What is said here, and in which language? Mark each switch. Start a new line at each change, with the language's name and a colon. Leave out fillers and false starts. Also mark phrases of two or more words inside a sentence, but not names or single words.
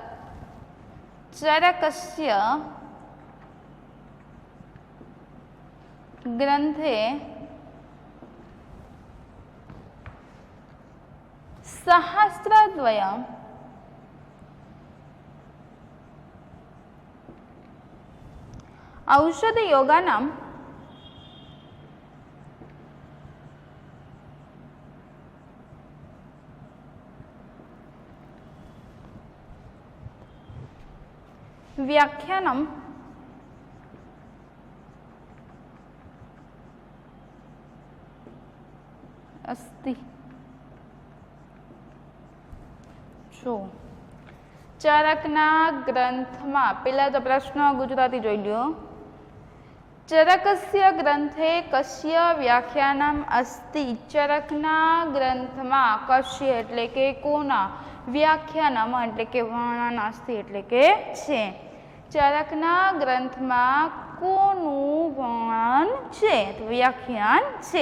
Sanskrit: चरकस्य ग्रन्थे सहस्रद्वयम औषधयोगानाम व्याख्यानम अस्ति.
Gujarati: જો ચરકના ગ્રંથમાં પહેલા તો પ્રશ્ન ગુજરાતી જોઈ લ્યો.
Sanskrit: चरकस्य ग्रन्थे कस्य व्याख्यानम अस्ति?
Gujarati: ચરકના ગ્રંથમાં કસ્ય એટલે કે કોના, વ્યાખ્યાનમ એટલે કે વર્ણન, અસ્તિ એટલે કે છે. ચરકના ગ્રંથમાં કોનું વર્ણન છે તો વ્યાખ્યાન છે.